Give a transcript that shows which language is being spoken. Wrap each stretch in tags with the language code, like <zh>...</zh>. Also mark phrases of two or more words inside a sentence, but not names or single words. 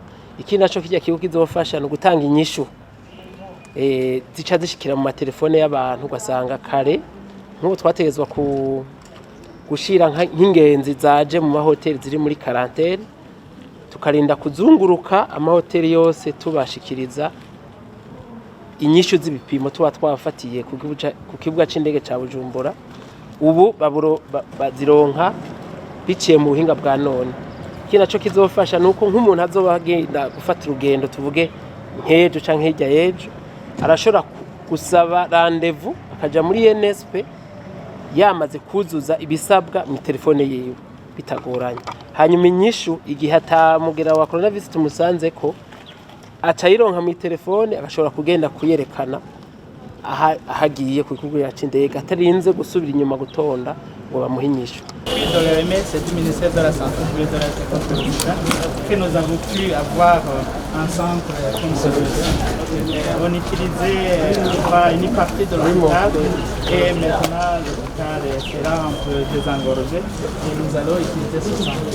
<rn>Iki naco kijya kigo kizofasha no gutanga inyishu zica zishikira mu matelefone y'abantu, ugasanga kare nk'ubu twategezwa gushira nk'ingenzi zaje mu mahoteli ziri muri quarantaine, tukarinda kuzunguruka amahoteli yose tubashikiriza inyishu z'ibipimo tuba twafatiye ku kibuga c'indege ca Bujumbura. Ubu bazironka biciye mu buhinga bwa none. Iki naco kizofasha nuko nk'umuntu azoba agenda gufata urugendo, tuvuge nk'ejo canke hirya y'ejo, arashobora gusaba rendez-vous akaja muri NSP yamaze kuzuza ibisabwa mu telefone yiwe bitagoranye. Hanyuma inyishu igihe atamugera wa coronavirus tumusanze ko acayironka mu telefone, agashobora kugenda kuyerekana ahagiye ku kibuga c'indege atarinze gusubira inyuma gutonda ngo bamuhe inyishu.</rn> <fr>Dans le RMS, c'est du ministère de la Santé et de la Sécurité que nous avons pu avoir un centre comme celui-ci. On utilisait une partie de l'hôpital et maintenant l'hôpital sera un peu désengorgé et nous allons utiliser ce centre.</fr>